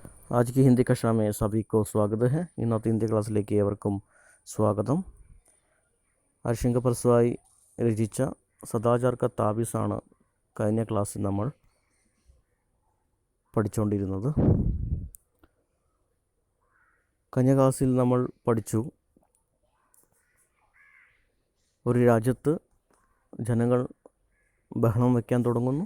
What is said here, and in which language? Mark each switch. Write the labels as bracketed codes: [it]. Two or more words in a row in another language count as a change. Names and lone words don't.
[hi] आज की हिंदी कक्षा में सभी को स्वागत है. [ml] ഇന്നത്തെ ഹിന്ദി ക്ലാസ്സിലേക്ക് ഏവർക്കും സ്വാഗതം. ഹരിശങ്കർ രചിച്ച സദാചാർ ക താബീസാണ് കഴിഞ്ഞ ക്ലാസ്സിൽ നമ്മൾ പഠിച്ചുകൊണ്ടിരുന്നത്. കഴിഞ്ഞ ക്ലാസ്സിൽ നമ്മൾ പഠിച്ചു, ഒരു രാജ്യത്ത് ജനങ്ങൾ ബഹളം വയ്ക്കാൻ തുടങ്ങുന്നു.